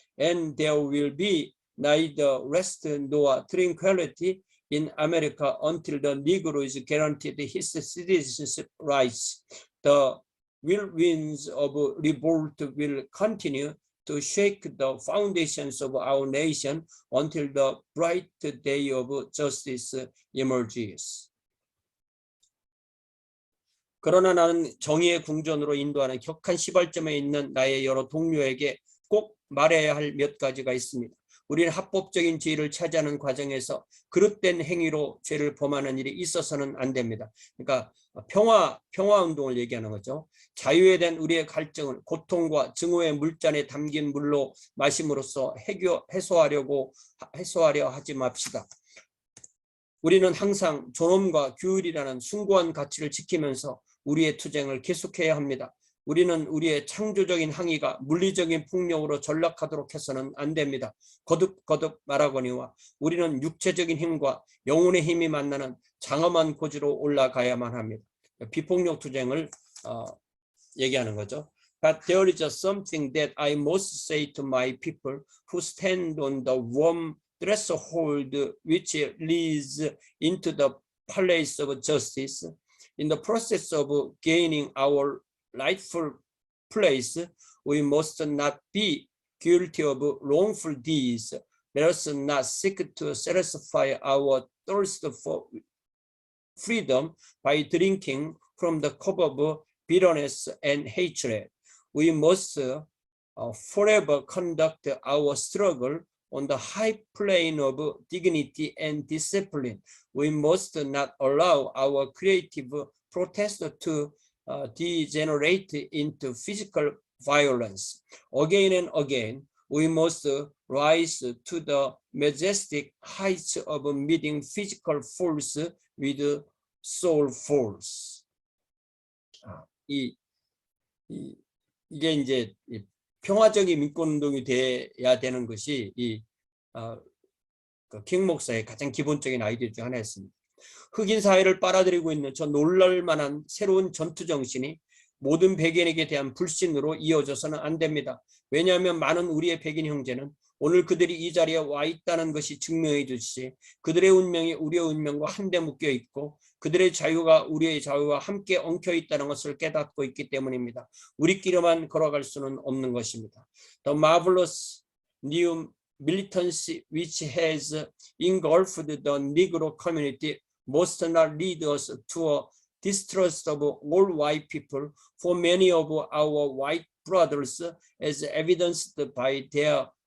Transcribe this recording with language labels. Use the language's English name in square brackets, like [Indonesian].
[English] And there will be neither rest nor tranquility in America until the Negro is guaranteed his citizenship rights. The whirlwinds of revolt will continue to shake the foundations of our nation until the bright day of justice emerges. [Korean] 그러나 나는 정의의 궁전으로 인도하는 격한 시발점에 있는 나의 여러 동료에게 꼭 말해야 할 몇 가지가 있습니다. 우리는 합법적인 지위를 차지하는 과정에서 그릇된 행위로 죄를 범하는 일이 있어서는 안 됩니다. 그러니까 평화 운동을 얘기하는 거죠. 자유에 대한 우리의 갈증을 고통과 증오의 물잔에 담긴 물로 마심으로써 해소하려 하지 맙시다. 우리는 항상 존엄과 규율이라는 숭고한 가치를 지키면서 우리의 투쟁을 계속해야 합니다. 우리는 우리의 창조적인 항의가 물리적인 폭력으로 전락하도록 해서는 안 됩니다. 거듭 말하거니와 우리는 육체적인 힘과 영혼의 힘이 만나는 장엄한 고지로 올라가야만 합니다. 비폭력 투쟁을 얘기하는 거죠. [English] But there is something that I must say to my people who stand on the warm threshold which leads into the palace of justice. In the process of gaining our rightful place, we must not be guilty of wrongful deeds. Let us not seek to satisfy our thirst for freedom by drinking from the cup of bitterness and hatred. We must forever conduct our struggle on the high plane of dignity and discipline. We must not allow our creative protest to degenerate into physical violence. Again and again, we must rise to the majestic heights of meeting physical force with soul force. [Korean] 이게 이제 평화적인 민권운동이 돼야 되는 것이 킹 목사의 가장 기본적인 아이디어 중 하나였습니다. 흑인 사회를 빨아들이고 있는 저 놀랄만한 새로운 전투 정신이 모든 백인에게 대한 불신으로 이어져서는 안 됩니다. 왜냐하면 많은 우리의 백인 형제는 오늘 그들이 이 자리에 와 있다는 것이 증명해 주듯이 그들의 운명이 우리의 운명과 한데 묶여 있고 그들의 자유가 우리의 자유와 함께 엉켜 있다는 것을 깨닫고 있기 때문입니다. 우리끼리만 걸어갈 수는 없는 것입니다. [English] The marvelous new militancy which has engulfed the Negro community must not lead us to a distrust of all white people, for many of our white brothers, as evidenced by their